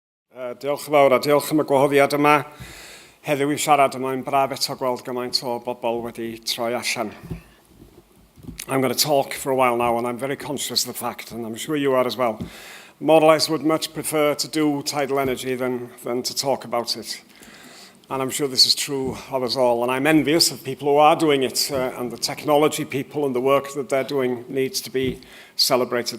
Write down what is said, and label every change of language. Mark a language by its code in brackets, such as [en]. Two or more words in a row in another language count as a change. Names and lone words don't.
[cy] Diolch yn fawr a diolch am y gwahoddiad yma. Heddiw I siarad yma, yn braf eto gweld gymaint o bobl wedi troi allan. [en] I'm going to talk for a while now, and I'm very conscious of the fact, and I'm sure you are as well. Morlais would much prefer to do tidal energy than to talk about it. And I'm sure this is true of us all. And I'm envious of people who are doing it, and the technology people and the work that they're doing needs to be celebrated.